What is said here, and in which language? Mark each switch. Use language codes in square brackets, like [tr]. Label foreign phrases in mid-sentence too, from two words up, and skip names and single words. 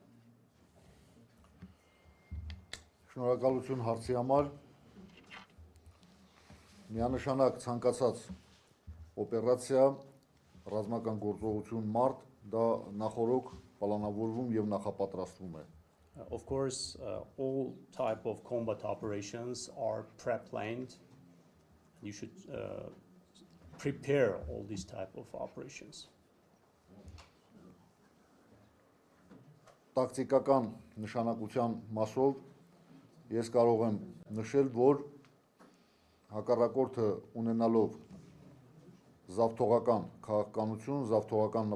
[hy] Շնորհակալություն հարցի համար։ Միանշանակ ցանկացած օպերացիա, ռազմական գործողություն մարդ դա նախորոք պլանավորվում եւ նախապատրաստվում է։ [en] Of course, all type of combat operations are pre-planned. You should prepare all these type of operations. [hy] Տակտիկական նշանակության մասով ես կարող եմ նշել, որ հակառակորդը ունենալով զավթողական քաղաքականություն, զավթողական